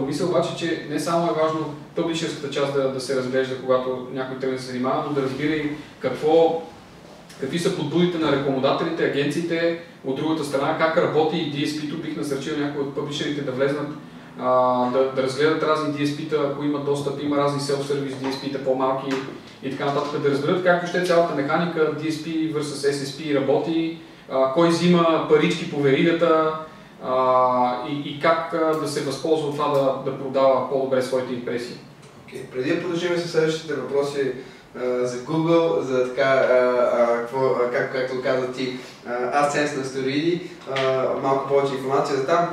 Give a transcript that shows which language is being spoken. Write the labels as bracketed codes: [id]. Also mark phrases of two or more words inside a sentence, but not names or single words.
[bg] Мисля обаче, че не само е важно пъблишерската част да се разглежда, когато някой тръгне да се занимава, но да разбира и какви са подбудите на рекламодателите, агенциите, от другата страна, как работи и DSP-то. Бих насърчил някои от пъблишерите да влезнат, да разгледат разни DSP-та, ако имат достъп, има разни self-service DSP-та по-малки и така нататък, да разберат как въобще цялата механика DSP vs SSP работи, кой взима парички по веригата и как да се възползва от това да продава по-добре своите импресии. Преди да продължим с следващите въпроси за Google, за така, както каза ти, AdSense на стероиди, малко повече информация за там.